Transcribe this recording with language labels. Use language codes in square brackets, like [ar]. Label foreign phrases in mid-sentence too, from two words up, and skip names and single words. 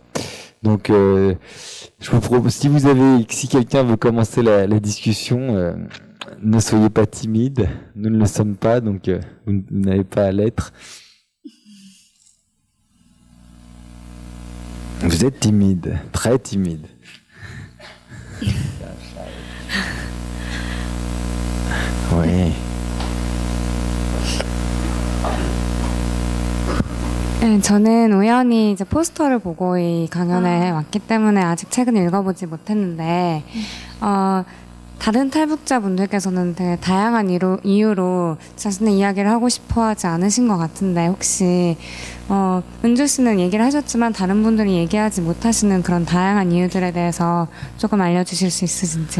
[fr] Donc je vous propose, si quelqu'un veut commencer la discussion, ne soyez pas timide, nous ne le sommes pas, donc vous n'avez pas à l'être. Vous êtes timide, très timide. Oui. [ko] 네, 저는 우연히 이제 포스터를 보고 이 강연에 왔기 때문에 아직 책은 읽어보지 못했는데, 다른 탈북자분들께서는 되게 다양한 이유로 자신의 이야기를 하고 싶어 하지 않으신 것 같은데, 혹시, 은주 씨는 얘기를 하셨지만 다른 분들이 얘기하지 못하시는 그런 다양한 이유들에 대해서 조금 알려주실 수 있으신지.